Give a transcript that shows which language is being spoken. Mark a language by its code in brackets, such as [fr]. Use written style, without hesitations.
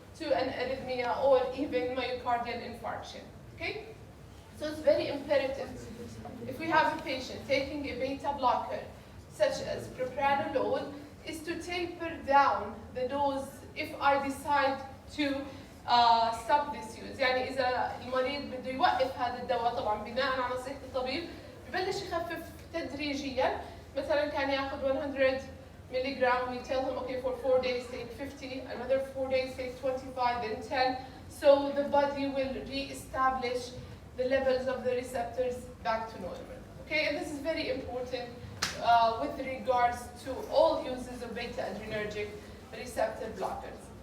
[en] to an arrhythmia or even myocardial infarction. Okay? So it's very imperative, if we have a patient taking a beta blocker, such as propranolol, is to taper down the dose if I decide to stop this use. [ar] يعني إذا المريض بده يوقف هذا الدواء طبعا بناء على نصيحة الطبيب ببلش يخفف تدريجيا. مثلا كان ياخذ [en] 100 milligram, we tell him, okay, for 4 days take 50, another 4 days take 25, then 10. So the body will re-establish the levels of the receptors back to normal. Okay, and this is very important with regards to all uses of beta adrenergic receptor blockers.